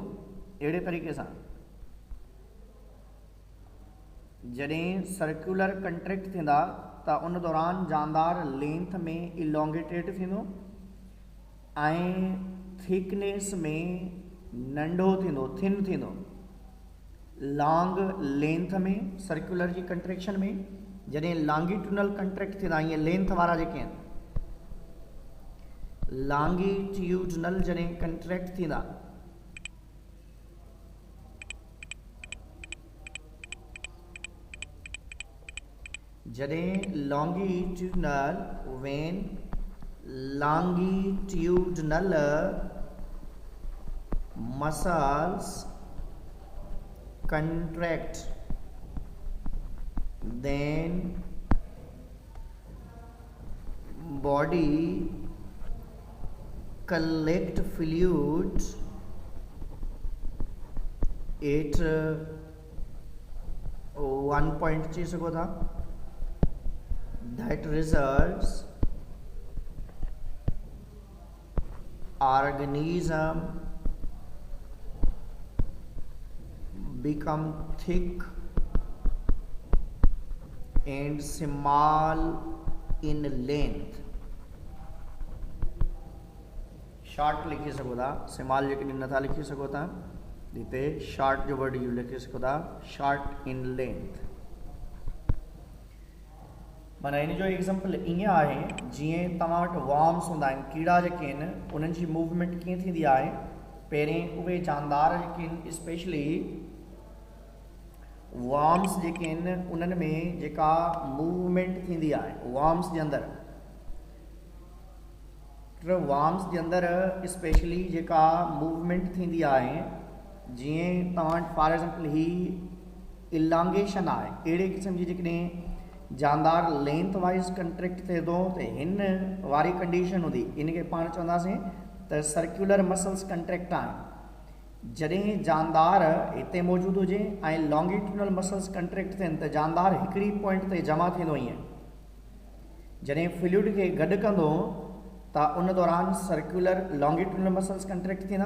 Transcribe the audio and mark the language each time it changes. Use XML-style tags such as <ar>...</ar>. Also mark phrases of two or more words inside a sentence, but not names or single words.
<sd>अहिड़े तरीक़े सां जॾहिं</sd> <en>circular contract</en> <sd>थींदा त उन दौरान जानदार लेंथ में इलोंगेटेड थींदो ऐं थिकनेस में नंढो थींदो, थिन थींदो।</sd> <en>long length</en> <sd>में सर्कुलर जी कंट्रैक्शन में, जॾहिं</sd> <en>longitudinal contract</en> <sd>थींदा ईअं लेंथ वारा जेके आहिनि, लॉन्गिट्यूडनल जॾहिं कंट्रैक्ट थींदा when</sd> <en>longitudinal muscles contract, then body collect fluid at one point</en> <sd>चई सघो था,</sd> <en>that results organism become thick and small in length।</en> <sd>शॉर्ट लिखी सघो था, स्मॉल जेकॾहिं नथा लिखी सघो था हिते शॉर्ट जो</sd> <en>word use</en> <sd>लिखी सघो था,</sd> <en>short in length.</en> <sd>माना इन जो एग्जाम्पल ईअं आहे जीअं तव्हां वटि वॉर्म्स हूंदा आहिनि, कीड़ा जेके आहिनि उन्हनि जी मूवमेंट कीअं थींदी आहे। पहिरें उहे जानदार जेके आहिनि</sd> <en>specially worms</en> <sd>जेके आहिनि उन्हनि में जेका मूवमेंट थींदी आहे वॉर्म्स जे अंदरि स्पेशली जेका मूवमेंट थींदी आहे, जीअं तव्हां वटि</sd> <en>for example</en> <sd>ही इलांगेशन आहे, अहिड़े क़िस्म जी जेकॾहिं जानदार</sd> <en>length wise contract</en> <sd>थिए थो त हिन वारी कंडीशन हूंदी, इनखे पाण चवंदासीं त</sd> <en>circular muscles contract</en> <sd>आहे। जॾहिं जानदार हिते मौजूदु हुजे ऐं</sd> <en>longitudinal muscles contract</en> <sd>थियनि त जानदार हिकिड़ी पॉइंट ते जमा थींदो। ईअं जॾहिं फ्लूइड खे गॾु कंदो त उन दौरान</sd> <en>circular longitudinal muscles contract</en> <sd>थींदा।</sd>